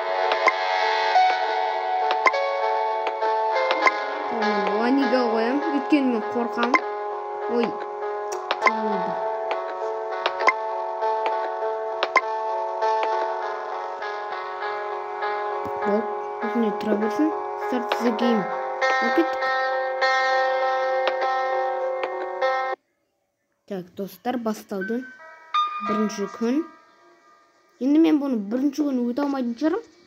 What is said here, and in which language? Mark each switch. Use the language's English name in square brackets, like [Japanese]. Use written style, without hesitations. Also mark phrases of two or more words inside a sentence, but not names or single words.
[Kazakh] Ванига қоям, өйткені мен қорқам. Ой. Бол, осындай тұра берсін. [English] Start the game. [Kazakh] Океттік. Так, достар, басталды. Бірінші күн. Енді мен бұны бірінші күн өте алмайтын шығарым.